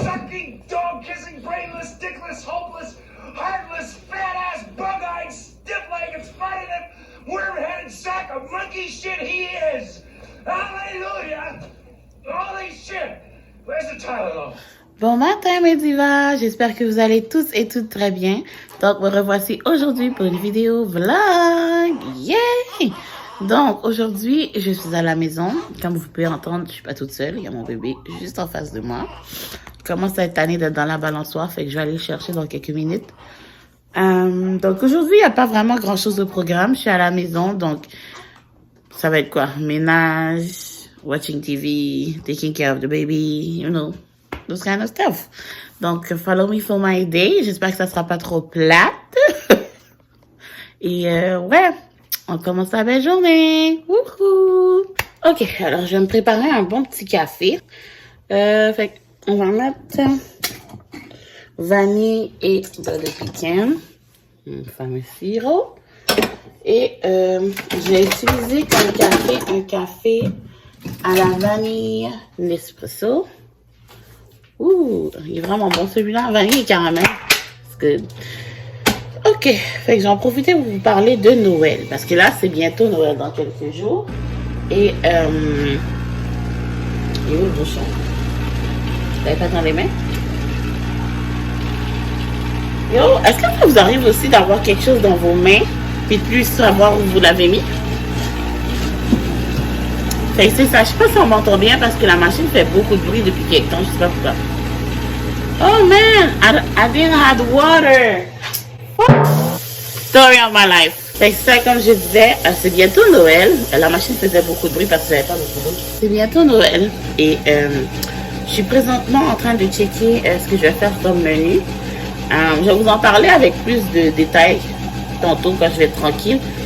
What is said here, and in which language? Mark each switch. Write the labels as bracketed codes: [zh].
[en] eating, dog-kissing, brainless, dickless, hopeless, heartless, fat-ass, bug-eyed, stiff-legged, spotted-up, worm-headed sack of monkey shit he is! Hallelujah! Holy shit! Where's the Tylenol? [fr] Bon matin mes divas, j'espère que vous allez tous et toutes très bien. Donc me revoici aujourd'hui pour une vidéo vlog. Yay! Donc aujourd'hui je suis à la maison. Comme vous pouvez entendre, je suis pas toute seule, il y a mon bébé juste en face de moi. Je commence à être tannée d'être dans la balançoire, fait que je vais aller le chercher dans quelques minutes. Donc aujourd'hui il n'y a pas vraiment grand chose au programme, je suis à la maison, donc ça va être quoi? [en] Ménage, watching TV, taking care of the baby, you know. Those kind of stuff. Donc, follow me for my day. [fr] J'espère que ça sera pas trop plate. Et ouais, on commence la belle journée. Wouhou! Ok, alors je vais me préparer un bon petit café. Fait on va mettre vanille et beurre de pecan. Un fameux sirop. Et je vais utiliser comme café un café à la vanille Nespresso. Ouh, il est vraiment bon celui-là, vanille et caramel. C'est good. Ok, fait que j'en profite pour vous parler de Noël. Parce que là, c'est bientôt Noël dans quelques jours. Et, il est où le bouchon? Vous l'avez pas dans les mains? Yo, est-ce que ça vous arrive aussi d'avoir quelque chose dans vos mains puis de plus savoir où vous l'avez mis? Fait que c'est ça, je sais pas si on m'entend bien parce que la machine fait beaucoup de bruit depuis quelque temps, je sais pas pourquoi. [en] Oh man, I didn't have water. Story of my life. [fr] Fait que ça, comme je disais, c'est bientôt Noël. La machine faisait beaucoup de bruit parce que j'avais pas beaucoup de bruit. C'est bientôt Noël et je suis présentement en train de checker ce que je vais faire comme menu. Je vais vous en parler avec plus de détails tantôt quand je vais être tranquille.